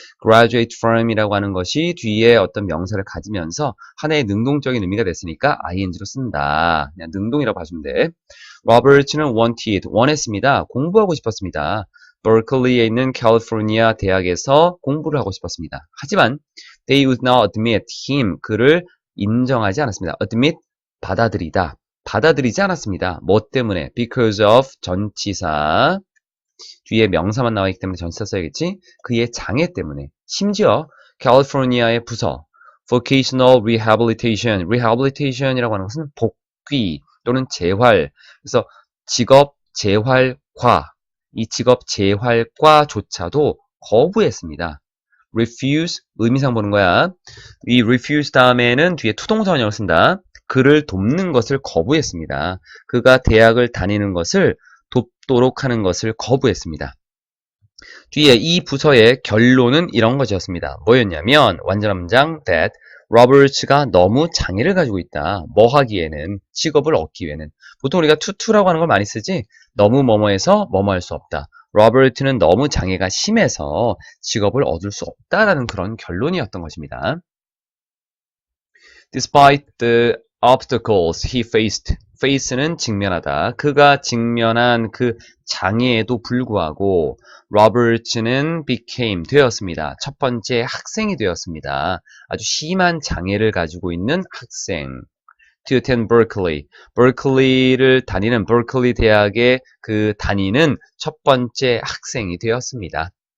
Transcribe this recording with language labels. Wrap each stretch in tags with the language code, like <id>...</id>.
<ko>graduate from이라고 하는 것이 뒤에 어떤 명사를 가지면서 하나의 능동적인 의미가 됐으니까 ing로 쓴다. 그냥 능동이라고 봐주면 돼. 로버트는 원했습니다. 공부하고 싶었습니다. 버클리에 있는 캘리포니아 대학에서 공부를 하고 싶었습니다. 하지만</ko> <en>they would not admit him.</en> <ko>그를 인정하지 않았습니다. admit 받아들이다. 받아들이지 않았습니다. 뭐 때문에? because of 전치사. 뒤에 명사만 나와있기 때문에 전치사 써야겠지? 그의 장애 때문에. 심지어 캘리포니아의 부서</ko> <en>vocational rehabilitation</en> <ko>이라고 하는 것은 복귀 또는 재활. 그래서 직업 재활과 이 직업 재활과조차도 거부했습니다. refuse 의미상 보는 거야. 이 refuse 다음에는 뒤에 투동사 원형을 쓴다. 그를 돕는 것을 거부했습니다. 그가 대학을 다니는 것을 돕도록 하는 것을 거부했습니다. 뒤에 이 부서의 결론은 이런 것이었습니다. 뭐였냐면 완전한 문장 that 로버츠가 너무 장애를 가지고 있다. 뭐 하기에는 직업을 얻기 위해는 보통 우리가 투투라고 하는 걸 많이 쓰지 너무 뭐뭐해서 뭐뭐 할 수 없다. 로버트는 너무 장애가 심해서 직업을 얻을 수 없다라는 그런 결론이었던 것입니다.</ko> <en>Despite the obstacles he faced.</en> <ko>face는 직면하다. 그가 직면한 그 장애에도 불구하고 로버츠는</ko> <en>became</en> <ko>되었습니다. 첫 번째 학생이 되었습니다. 아주 심한 장애를 가지고 있는 학생.</ko> <en>to attend Berkeley.</en> <ko>버클리를 다니는 버클리 대학에 그 다니는 첫 번째 학생이 되었습니다.</ko>